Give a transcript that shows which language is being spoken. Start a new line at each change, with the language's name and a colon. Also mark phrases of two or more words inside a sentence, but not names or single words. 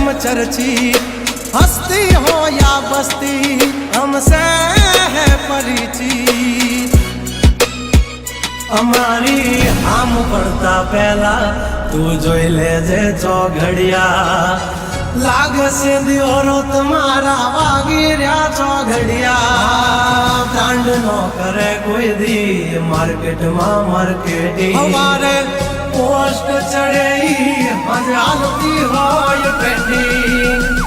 Hindi: तिरछी, हस्ती हो या बस्ती हमसे है परिचित।
Gujarati: અમારી આમ પડતા પહેલા તું જોઈ લેજે ચોઘડિયા, લાગશે દિયોરો તમારા વાગી રહ્યા ચોઘડિયા। બ્રાન્ડ નો કરે કોઈ દી માર્કેટમાં માર્કેટિંગ, અમારે પોસ્ટ ચડે મજા હાલતી હોય પેન્ડિંગ।